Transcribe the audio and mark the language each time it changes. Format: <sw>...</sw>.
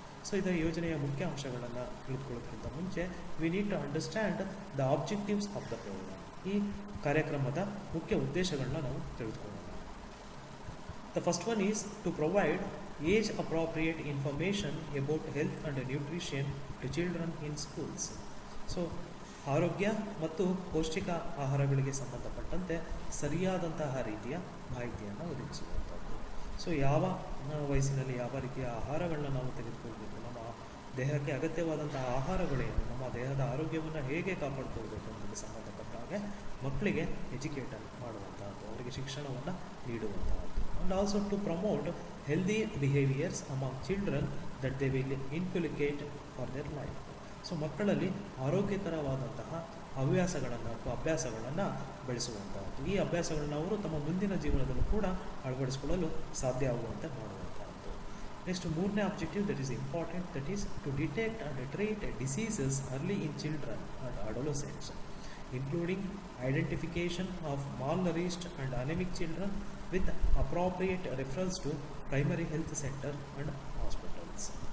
<en>so</en> <kn>ಇದರ ಯೋಜನೆಯ ಮುಖ್ಯ ಅಂಶಗಳನ್ನು ತಿಳಿದುಕೊಳ್ಳೋದಕ್ಕಿಂತ ಮುಂಚೆ</kn> <en>We need to understand the objectives of the program.</en> <kn>ಈ ಕಾರ್ಯಕ್ರಮದ ಮುಖ್ಯ ಉದ್ದೇಶಗಳನ್ನ ನಾವು ತಿಳಿದುಕೊಳ್ಳೋಣ.</kn> <en>The first one is to provide age appropriate information about health and nutrition to children in schools.</en> <kn>So ಆರೋಗ್ಯ ಮತ್ತು ಪೌಷ್ಟಿಕ ಆಹಾರಗಳಿಗೆ ಸಂಬಂಧಪಟ್ಟಂತೆ ಸರಿಯಾದಂತಹ ರೀತಿಯ ಮಾಹಿತಿಯನ್ನು ಒದಗಿಸುವಂಥದ್ದು. ಸೊ ಯಾವ ವಯಸ್ಸಿನಲ್ಲಿ ಯಾವ ರೀತಿಯ ಆಹಾರಗಳನ್ನ ನಾವು ತೆಗೆದುಕೊಳ್ಬೇಕು, ನಮ್ಮ ದೇಹಕ್ಕೆ ಅಗತ್ಯವಾದಂತಹ ಆಹಾರಗಳೇನು, ನಮ್ಮ ದೇಹದ ಆರೋಗ್ಯವನ್ನು ಹೇಗೆ ಕಾಪಾಡಿಕೊಳ್ಬೇಕು ಅನ್ನೋದಕ್ಕೆ ಸಂಬಂಧಪಟ್ಟ ಹಾಗೆ ಮಕ್ಕಳಿಗೆ ಎಜುಕೇಟ್ ಮಾಡುವಂತಹದ್ದು, ಅವರಿಗೆ ಶಿಕ್ಷಣವನ್ನು ನೀಡುವಂತಹದ್ದು.</kn> <en>And also to promote healthy behaviors among children that they will inculcate for their life.</en> <kn>So ಮಕ್ಕಳಲ್ಲಿ ಆರೋಗ್ಯಕರವಾದಂತಹ ಹವ್ಯಾಸಗಳನ್ನು ಅಥವಾ ಅಭ್ಯಾಸಗಳನ್ನು ಬೆಳೆಸುವಂತಹದ್ದು. ಈ ಅಭ್ಯಾಸಗಳನ್ನ ಅವರು ತಮ್ಮ ಮುಂದಿನ ಜೀವನದಲ್ಲೂ ಕೂಡ ಅಳವಡಿಸಿಕೊಳ್ಳಲು ಸಾಧ್ಯ ಆಗುವಂತೆ ಮಾಡುವಂತಹದ್ದು.</kn> <en>Next ಮೂರನೇ objective that is important, that is to detect and treat diseases early in children and adolescents, including identification of malnourished and anemic children with appropriate referrals to primary health center and hospitals.</en>